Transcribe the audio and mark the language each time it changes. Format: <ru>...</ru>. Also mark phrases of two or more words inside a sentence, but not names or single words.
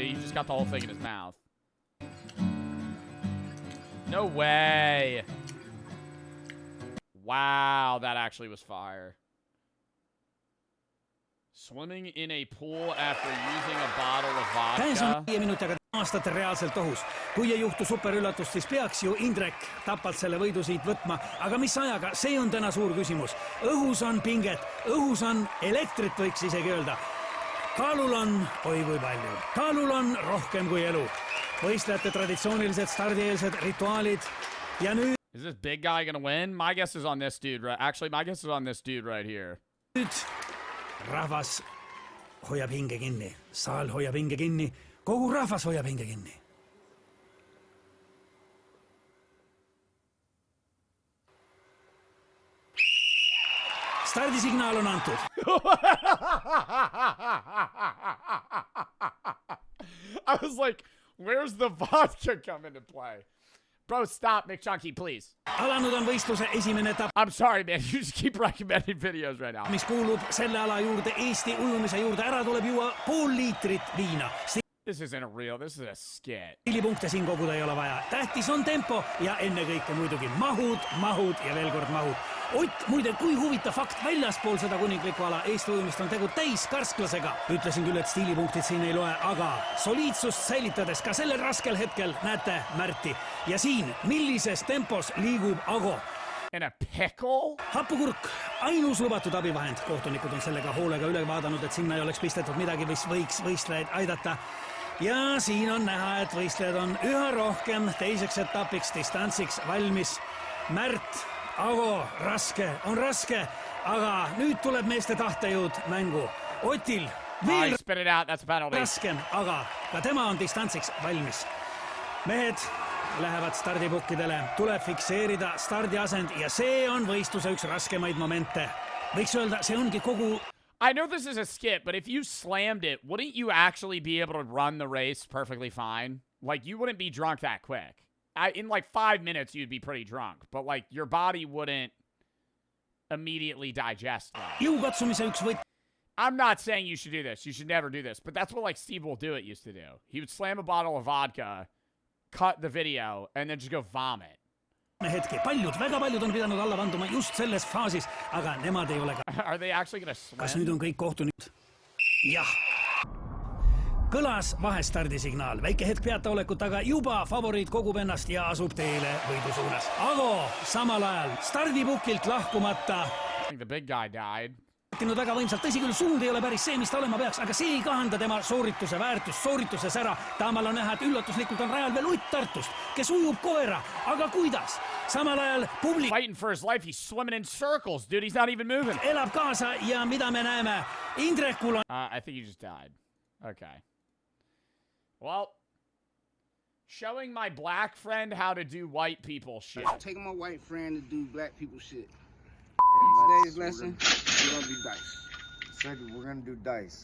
<en>He just got the whole thing in his mouth. No way. Wow, that actually was fire. Swimming in a pool after using a bottle of vodka.</en> <et>5 minutiga aastate reaalselt ohus. Kui ei juhtu superüllatust, siis peaks ju Indrek tapalt selle võidu siit võtma. Aga mis ajaga? See on täna suur küsimus. Õhus on pinget, õhus on elektrit, võiks isegi öelda. Kaalul on, oi kui palju. Kaalul on rohkem kui elu. Võistlejate traditsioonilised stardieelsed rituaalid. Ja nüüd...</et> <en>Is this big guy gonna win? My guess is on this dude, right? Actually, my guess is on this dude right here.</en> <et>Rahvas hoiab hinge kinni, saal hoiab hinge kinni, kogu rahvas hoiab hinge kinni. Stardisignaal on antud.</et> <en>I was like, where's the vodka come into play? Bro, stop, McChunky, please.</en> <et>Alanud on võistluse esimene etapp.</et> <en>I'm sorry, man. You just keep recommending videos right now.</en> <et>Mis kuulub selle ala juurde, Eesti ujumise juurde, ära tuleb juua pool liitrit viina.</et> <en>This isn't a real, this is a skit.</en> <et>Stiilipunkte siin koguda ei ole vaja. Tähtis on tempo ja ennekõike muidugi mahud ja veel kord mahud. Ott, muide, kui huvitav fakt väljaspool seda kuninglikku ala Eesti ujumist on tegu täiskärsklasega. Ütlesin küll, et stiilipunktid siin ei loe, aga soliidsust säilitades ka sellel raskel hetkel näete Märti. Ja siin, millises tempos liigub Ago?</et> <en>In a pickle?</en> <et>Happukurk, ainus lubatud abivahend. Kohtunikud on sellega hoolega üle vaadanud, et sinna ei oleks pistetud midagi, mis võiks võistlejaid aidata. Ja siin on näha, et võistlejad on üha rohkem teiseks etapiks distantsiks valmis. Märt, Ago, on raske, aga nüüd tuleb meeste tahtejõud mängu. Otil veel raskem, aga ka tema on distantsiks valmis. Mehed lähevad stardipukkidele, tuleb fikseerida stardiasend ja see on võistluse üks raskemaid momente. Võiks öelda, see ongi kogu...</et> <en>I know this is a skit, but if you slammed it, wouldn't you actually be able to run the race perfectly fine? Like, you wouldn't be drunk that quick. In like 5 minutes, you'd be pretty drunk, but like your body wouldn't immediately digest that. I'm not saying you should do this. You should never do this, but that's what like Steve Will Do It used to do. He would slam a bottle of vodka, cut the video, and then just go vomit.</en> <et>Hetki. Väga paljud on pidanud alla vanduma just selles faasis, aga nemad ei ole ka.</et> <en>Are they actually going to slam?</en> <et>Kas nüüd on kõik kohtunikud? Jah. Kõlas vahestardisignaal. Väike hetk peataolekut, aga juba favoriit kogub ennast ja asub teele võidu suunas. Ago samal ajal stardipukilt lahkumata.</et> <en>I think the big guy died.</en> <et>Väga võimsalt. Tõsi küll, suund ei ole päris see, mis ta olema peaks, aga see ei kahanda tema soorituse väärtust, soorituse sära. Taamal on näha, et üllatuslikult on rajal veel Ott Tartust, kes ujub koera. Aga kuidas? Samal ajal publik...</et> <en>Fighting for his life, he's swimming in circles, dude. He's not even moving.</en> <et>Elab kaasa ja mida me näeme? Indrekul on...</et> <en>I think he just died. Okay. Well, showing my black friend how to do white people shit. Taking my white friend to do black people shit. Today's lesson, we're gonna do dice. Said we're gonna do dice.</en>